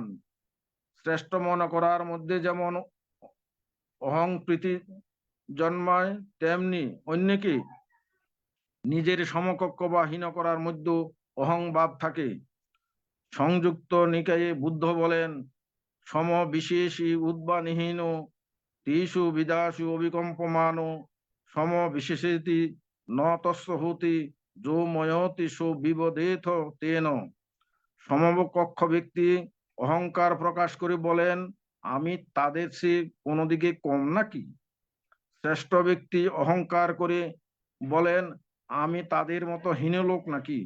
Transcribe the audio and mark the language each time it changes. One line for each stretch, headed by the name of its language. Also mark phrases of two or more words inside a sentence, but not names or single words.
Bangla: শ্রেষ্ঠ মনে করার মধ্যে যেমন অহং প্রীতি জন্মায়, তেমনি অন্যকে নিজের সমকক্ষ বা হীন করার মধ্যে অহং ভাব থাকে। সংযুক্ত নিকায়ে বুদ্ধ বলেন,
Pali: সম বিশেষী উদ্বানিহীন তেষু বিদাসু অভিকম্পমান সম বিশেষেতি ন তস্য হতি যো ময়তি সো বিবদেথ তেন।
Bangla: সমকক্ষ ব্যক্তি অহংকার প্রকাশ করে বলেন, আমি তাদের চেয়ে কোনো দিকে কম নাকি? শ্রেষ্ঠ ব্যক্তি অহংকার করে বলেন, আমি তাদের মতো হীন লোক নাকি?